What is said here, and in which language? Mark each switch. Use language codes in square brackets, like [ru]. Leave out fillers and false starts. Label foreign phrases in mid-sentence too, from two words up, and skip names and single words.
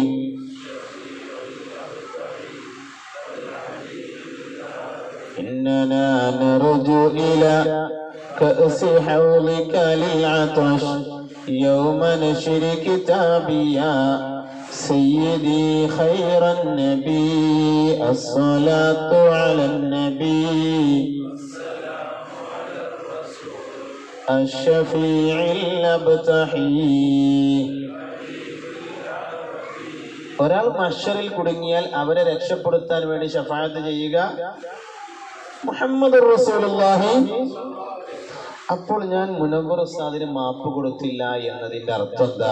[ar] إننا نرجو إلى كأس حوضك للعطش يوم نشر كتابيا سيدي خير النبي الصلاة على النبي الشفيع الأبتحي. [ml] ഒരാൾ മഹ്ശറിൽ കുടുങ്ങിയാൽ അവരെ രക്ഷപ്പെടുത്താൻ വേണ്ടി ശഫാഅത്ത് ചെയ്യുക [ar] محمد رسول الله. [ml] അപ്പോൾ ഞാൻ മുനവ്വർ ഉസ്താദിന് മാപ്പ് കൊടുത്തില്ല എന്നതിന്റെ അർത്ഥം എന്താ?